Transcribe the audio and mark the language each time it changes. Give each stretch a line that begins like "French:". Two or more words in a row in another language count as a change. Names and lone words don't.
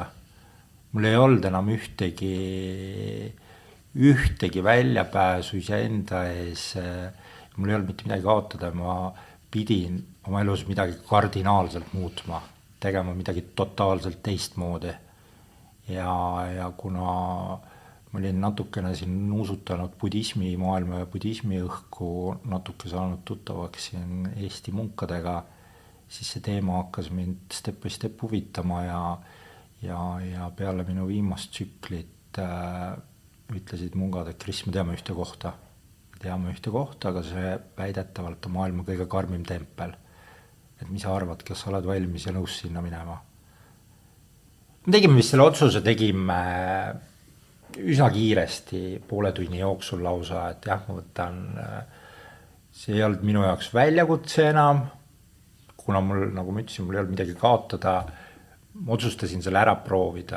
Estonian: Mul ei olnud enam ühtegi väljapääsu iseenda ees, mul ei olnud mitte midagi kaotada, ma pidin oma elus midagi kardinaalselt muutma, tegema midagi totaalselt teistmoodi. Ja kuna ma olin natukene siin nuusutanud budismi maailma ja budismi õhku, natuke saanud tuttavaks siin Eesti munkadega, siis see teema hakkas mind
English: step by step
Estonian: huvitama ja peale minu viimast tsüklit ütlesid mungad, et Kris, me teame ühte kohta, aga see väidetavalt on maailma kõige karmim tempel. Et mis sa arvad, kas sa oled valmis ja nõus sinna minema? Me tegime vist selle otsuse, tegime üsna kiiresti, poole tunni jooksul lausa, et jah, ma võtan, see ei olnud minu jaoks väljakutse enam, kuna mul, nagu ma ütlesin, mul ei olnud midagi kaotada, ma otsustasin selle ära proovida.